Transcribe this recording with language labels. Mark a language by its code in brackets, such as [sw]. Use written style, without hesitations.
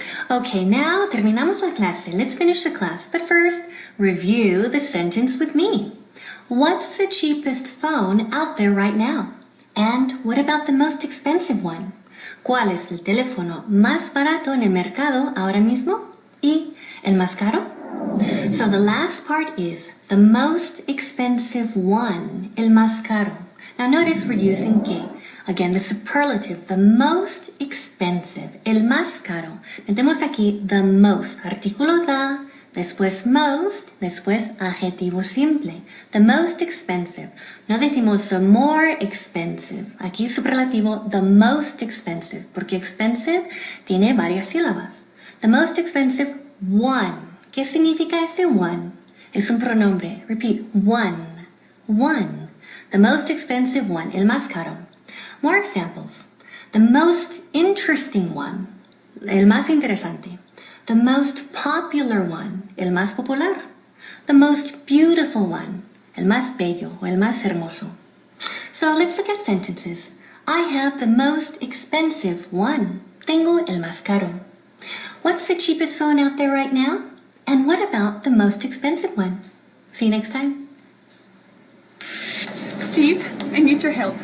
[en] Okay, now [es] terminamos la clase. [en] Let's finish the class. But first, review the sentence with me. What's the cheapest phone out there right now? And what about the most expensive one? [es] ¿Cuál es el teléfono más barato en el mercado ahora mismo? ¿Y el más caro? [en] So the last part is the most expensive one, [es] el más caro. [en] Now notice we're using que. Again, the superlative, the most expensive, [es] el más caro. Metemos aquí the most, artículo the, después most, después adjetivo simple. [en] The most expensive. No decimos the more expensive. [es] Aquí superlativo, [en] the most expensive, [es] porque expensive tiene varias sílabas. [en] The most expensive one. [es] ¿Qué significa ese one? Es un pronombre. [en] Repeat, one. One. The most expensive one, [es] el más caro. [en] More examples. The most interesting one, [es] el más interesante. [en] The most popular one, [es] el más popular. [en] The most beautiful one, [es] el más bello o el más hermoso. [en] So let's look at sentences. I have the most expensive one. [es] Tengo el más caro. [en] What's the cheapest phone out there right now? And what about the most expensive one? See you next time. Steve, I need your help.